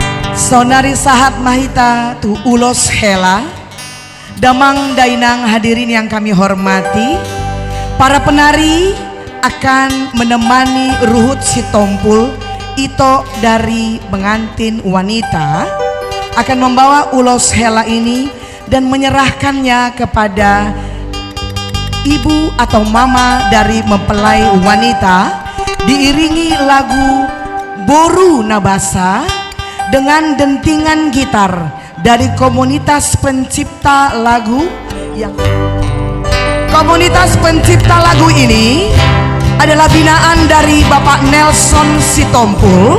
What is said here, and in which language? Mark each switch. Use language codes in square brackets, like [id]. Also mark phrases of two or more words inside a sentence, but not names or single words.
[bbc] Sonari sahat mahita tu ulos hela, damang dainang [id] hadirin yang kami hormati. Para penari akan menemani Ruhut Sitompul Ito dari pengantin wanita, akan membawa ulos hela ini dan menyerahkannya kepada ibu atau mama dari mempelai wanita, diiringi lagu Boru Nabasa dengan dentingan gitar dari komunitas pencipta lagu yang komunitas pencipta lagu ini adalah binaan dari Bapak Nelson Sitompul.